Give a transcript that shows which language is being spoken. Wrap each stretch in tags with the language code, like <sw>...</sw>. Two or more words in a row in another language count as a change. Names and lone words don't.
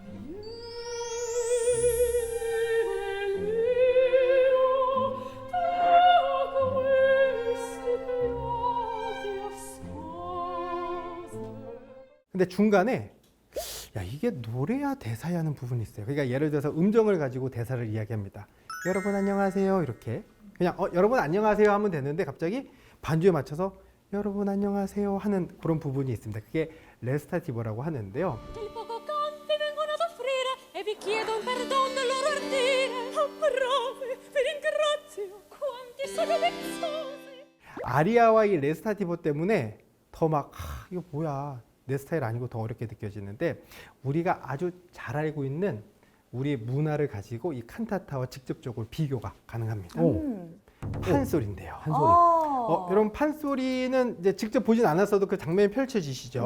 <ko>근데 중간에 야 이게 노래야 대사야 하는 부분이 있어요. 그러니까 예를 들어서 음정을 가지고 대사를 이야기합니다. 여러분 안녕하세요 이렇게 그냥 여러분 안녕하세요 하면 되는데 갑자기 반주에 맞춰서 여러분 안녕하세요 하는 그런 부분이 있습니다. 그게 레스타티보라고 하는데요.</ko> <it>Il poco canti vengono ad offrire e vi chiedo un perdono del loro ardire. Ah, brave, vi ringrazio, quanti sono vezzosi.</it> <ko>아리아와 이 레스타티보 때문에 더 막 이거 뭐야 내 스타일 아니고 더 어렵게 느껴지는데 우리가 아주 잘 알고 있는 우리 문화를 가지고 이 칸타타와 직접적으로 비교가 가능합니다. 판소리인데요. 판소리. 여러분 판소리는 이제 직접 보진 않았어도 그 장면이 펼쳐지시죠.</ko>